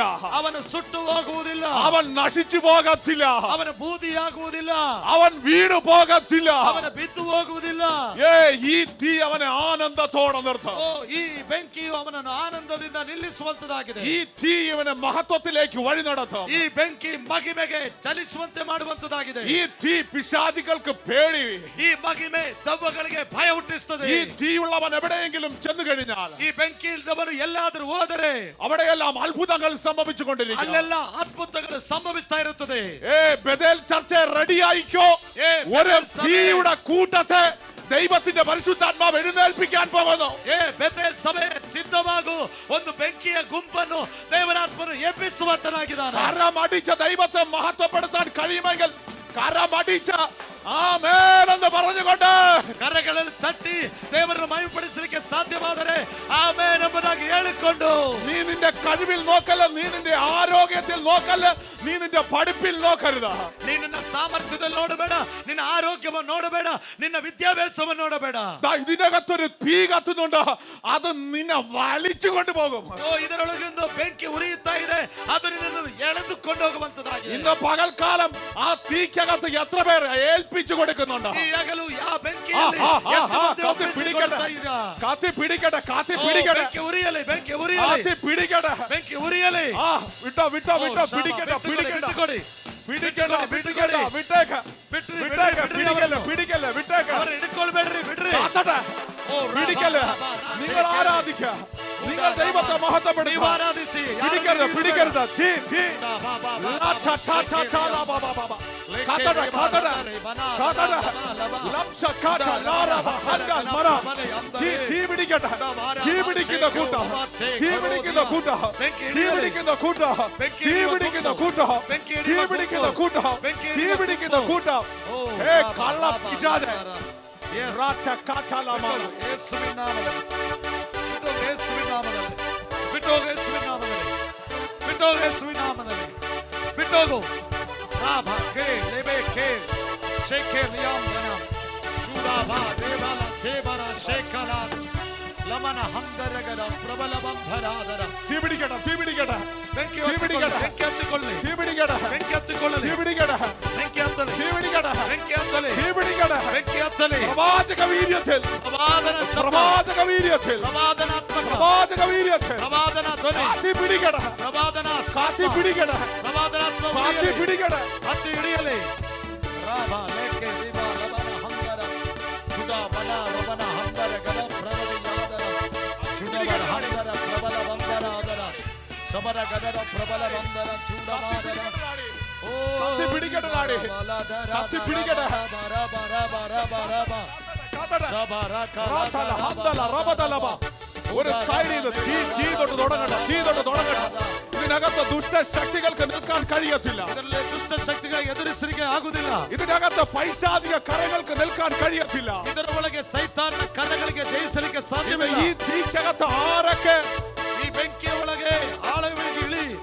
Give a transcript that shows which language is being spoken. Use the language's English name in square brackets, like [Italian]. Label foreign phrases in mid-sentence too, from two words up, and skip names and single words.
[Kannada] ಅವನು ಸುಟ್ಟು ಹೋಗುವುದಿಲ್ಲ, [Malayalam] അവൻ നശിച്ചു പോകത്തില്ല, [Kannada] ಅವನ ಬೂದಿಯಾಗುವುದಿಲ್ಲ, [Malayalam] അവൻ വീണു പോകത്തില്ല. [Kannada] ಅವನ ಬಿದ್ದು ಹೋಗುವುದಿಲ್ಲ. [Malayalam] ഈ തീ അവനെ ആനന്ദത്തോടെ നിർത്തും. [Kannada] ಓ, ಈ ಬೆಂಕಿಯು ಅವನನ್ನು ಆನಂದದಿಂದ ನಿಲ್ಲಿಸುವಂತದಾಗಿದೆ. [Malayalam] ഈ തീ ഇവനെ മഹത്വത്തിലേക്ക് വഴി നടത്തും. [Kannada] ಈ ಬೆಂಕಿ ಮಹಿಮೆಗೆ ಚಲಿಸುವಂತೆ ಮಾಡುವಂತದಾಗಿದೆ. [Malayalam] ഈ തീ പിശാചുകൾക്ക് പേടി. [Kannada] ಈ ಮಹಿಮೆ ದೆವ್ವಗಳಿಗೆ ಭಯ ಹುಟ್ಟಿಸುತ್ತದೆ. [Malayalam] ഈ തീയുള്ളവൻ എവിടെയെങ്കിലും ചെന്നു കഴിഞ്ഞാൽ [Kannada] ಈ ಬೆಂಕಿ ಇಲ್ಲದವರು ಎಲ್ಲಾದರೂ ಹೋದರೆ [Malayalam] അവിടെയെല്ലാം അത്ഭുതങ്ങൾ സംഭവിച്ചുകൊണ്ടിരിക്കും. [Kannada] ಅಲ್ಲೆಲ್ಲ ಅದ್ಭುತಗಳು ಸಂಭವಿಸ್ತಾ ಇರುತ್ತದೆ. [Malayalam] ബെഥേൽ ചർച്ച റെഡിയായിക്കോ. ഒരു തീയുടെ കൂട്ടത്തെ ദൈവത്തിന്റെ പരിശുദ്ധാത്മാവ് എഴുന്നേൽപ്പിക്കാൻ പോകുന്നു. [Kannada] ಬೆಥೇಲ್ ಸಭೆ ಸಿದ್ಧವಾಗು, ಒಂದು ಬೆಂಕಿಯ ಗುಂಪನ್ನು ದೇವರಾತ್ಮನು ಎಬ್ಬಿಸುವಂತನಾಗಿದ್ದಾನೆ. [Malayalam] കരമടിച്ച ദൈവത്തെ മഹത്വപ്പെടുത്താൻ കഴിയുമെങ്കിൽ കരമടിച്ച ആമേൻ എന്ന് പറഞ്ഞുകൊണ്ട് [Kannada] ಕರಗಳಲ್ಲಿ ತಟ್ಟಿ ದೇವರನ್ನು ಮಹಿಮೆಪಡಿಸಲಿಕ್ಕೆ ಸಾಧ್ಯವಾದರೆ ಆಮೆನ್ ಎಂಬುದಾಗಿ ಹೇಳಿಕೊಂಡು, [Malayalam] നീ നിന്റെ കഴിവിൽ നോക്കല്ല, നീ നിന്റെ ആരോഗ്യത്തിൽ നോക്കല്ല, നീ നിന്റെ പഠിപ്പിൽ നോക്കരുത്. [Kannada] ನೀ ನಿನ್ನ ಸಾಮರ್ಥ್ಯದಲ್ಲಿ ನೋಡಬೇಡ, ನಿನ್ನ ಆರೋಗ್ಯವನ್ನು ನೋಡಬೇಡ, ನಿನ್ನ ವಿದ್ಯಾಭ್ಯಾಸವನ್ನು ನೋಡಬೇಡ. [Malayalam] ഇതിനകത്തൊരു തീ കത്തുന്നുണ്ട്, അത് നിന്നെ വലിച്ചു കൊണ്ടുപോകും. [Kannada] ಇದರೊಳಗಿಂದ ಬೆಂಕಿ ಉರಿಯುತ್ತಾ ಇದೆ, ಅದು ನಿನ್ನನ್ನು ಎಳೆದುಕೊಂಡು ಹೋಗುವಂತದಾಗಿದೆ. [Malayalam] ഇന്ന് പകൽക്കാലം ആ തീക്കകത്ത് എത്ര പേർ ഏൽപ്പിച്ചു കൊടുക്കുന്നുണ്ട്? [Kannada] ಈ ಹಗಲು ಆ ಬೆಂಕಿಯಲ್ಲಿ [Malayalam] കാത്തി പിടിക്കട്ടെ, കാത്തി പിടിക്കട്ടെ, [Kannada] ಬೆಂಕಿ ಉರಿಯಲಿ, ಬೆಂಕಿ [Malayalam] കാത്തി [Kannada] ಉರಿಯಲಿ, [Malayalam] പിടിക്കട്ടെ. [Kannada] ಬೆಂಕಿ ಉರಿಯಲಿ. [Malayalam] വിട്ടോ വിട്ടോ വിട്ടോ, പിടിക്കട്ടെ, പിടിക്കട്ടെ, പിടിക്കട്ടെ, പിടിക്കട്ടെ, വിട്ടേക്ക, വിട്ടേക്ക, പിടിക്കല്ല, പിടിക്കല്ല, വിട്ടേക്ക, [Kannada] ಅವರನ್ನು ಹಿಡ್ಕೊಳ್ಬೇಡ್ರಿ, ಬಿಡ್ರಿ. [Malayalam] കാത്തട്ടെ, പിടിക്കല്ല. നിങ്ങൾ ആരാധിക്ക, നിങ്ങൾ ദൈവത്തെ മഹത്വപ്പെടുത്തുക. [Kannada] ನೀವು ಆರಾಧಿಸಿ, [Malayalam] പിടിക്കരുത്, പിടിക്കരുത്. തീ തീ കാത്തട്ടെ, കാത്തട്ടെ, കാത്തട്ടെ. ലംശക്കാറ്റ ലാരവ ഹൻഡൽ മര. തീ പിടിക്കട്ടെ, തീ പിടിക്കുന്ന കൂട്ടം, തീ പിടിക്കുന്ന കൂട്ടം, തീ പിടിക്കുന്ന കൂട്ടം, തീ പിടിക്കുന്ന കൂട്ടം, തീ പിടിക്കുന്ന കൂട്ടം, തീ പിടിക്കുന്ന കൂട്ടം. കള്ള പിശാചേ, [Kannada] ಯೇಸುವಿನ ನಾಮದಲ್ಲಿ ಬಿಟ್ಟು, ಯೇಸುವಿನ ನಾಮದಲ್ಲಿ ಬಿಟ್ಟು, ಯೇಸುವಿನ ನಾಮದಲ್ಲಿ ಬಿಟ್ಟು, ಯೇಸುವಿನ ನಾಮದಲ್ಲಿ ಬಿಟ್ಟೋಗು. ರಾಭಾ ಕೆ ಲೆಬೆ ಕೆ ಶೇಖೆ ಲಿಯಾಮ್ ಶೂರಾಭಾ ದೇವಾಲ ದೇವರ ಶೇಖರ ಲಮನ ಹಂದರಗರ ಪ್ರಬಲ ಬಂಧರಾದರ. [Malayalam] തീ പിടിക്കട്ടെ, തീ പിടിക്കട്ടെ, [Kannada] ಬೆಂಕಿ [Malayalam] തീ പിടിക്കട്ടെ, [Kannada] ಬೆಂಕಿ ಹತ್ತಿಕೊಳ್ಳಿ, [Malayalam] തീ പിടിക്കട്ടെ, [Kannada] ಬೆಂಕಿ ಹತ್ತಿಕೊಳ್ಳಲಿ, [Malayalam] തീ പിടിക്കട്ടെ, [Kannada] ಬೆಂಕಿ ಹತ್ತಲಿ, [Malayalam] തീ പിടിക്കട്ടെ, [Kannada] ಬೆಂಕಿ ಹತ್ತಲಿ, [Malayalam] തീ പിടിക്കട്ടെ. [Kannada] ಬೆಂಕಿ ಹತ್ತಲಿ. [Malayalam] പ്രവാചക വീര്യത്തിൽ, [Kannada] ಪ್ರವಾದನ ಶಬ್ದ, [Malayalam] പ്രവാചക വീര്യത്തിൽ, [Kannada] ಪ್ರವಾದನಾತ್ಮಕ, [Malayalam] പ്രവാചക വീര്യത്തിൽ [Kannada] ಪ್ರವಾದನ ಧ್ವನಿ, [Malayalam] കാത്തി പിടിക്കട്ടെ, [Kannada] ಪ್ರವಾದನ [Malayalam] കാത്തി പിടിക്കട്ടെ, [Kannada] ಪ್ರವಾದನಾತ್ಮ [Malayalam] കാത്തി [Kannada] ಉರಿಯಲಿ, [Malayalam] പിടിക്കട്ടെ. [Kannada] ಹತ್ತಿ ಹಿಡಿಯಲಿ. ರಾಭ ಲೇಖೆ ದಿವ ಲಬನ ಹಂದರ ಸುಧ ಬಲ ರಬನ ಹಂದರ ಗದ ಪ್ರಬಲಿಯಾದರ ಚುಡವರ ಹಂದರ ಪ್ರಬಲ ಬಂದರಾದರ ಶಬರ ಗದರ ಪ್ರಬಲ ಬಂದರ ಚೂಡಮಾದರ. ಓ [Malayalam] കത്തി പിടിക്കട്ടെ നാടി, കത്തി പിടിക്കട്ടെ. റാത്തല, ഹന്തല, റബദലബ. ഒരു സൈഡിൽ നിന്ന് തീ തൊട്ട് തുടങ്ങണ്ട, തീ തൊട്ട് തുടങ്ങണ്ട. ഇതിനകത്ത് ദുഷ്ടശക്തികൾക്ക് നിൽക്കാൻ കഴിയത്തില്ല. [Kannada] ಇದರಲ್ಲಿ ದುಷ್ಟ ಶಕ್ತಿಗಳಿಗೆ ಎದುರಿಸಲಿಕ್ಕೆ ಆಗುವುದಿಲ್ಲ. [Malayalam] ഇതിനകത്ത് പൈശാചിക കരങ്ങൾക്ക് നിൽക്കാൻ കഴിയത്തില്ല. [Kannada] ಇದರ ಒಳಗೆ ಸೈತಾನನ ಕರಗಳಿಗೆ ಜಯಿಸಲಿಕ್ಕೆ [Malayalam] ഇത് [Kannada] ಸಾಧ್ಯವಿಲ್ಲ. [Malayalam] ഈ തീക്കകത്ത് ആരൊക്കെ [Kannada] ಈ ಬೆಂಕಿಯ ಒಳಗೆ ಆಳವಾಗಿ ಇಳಿ.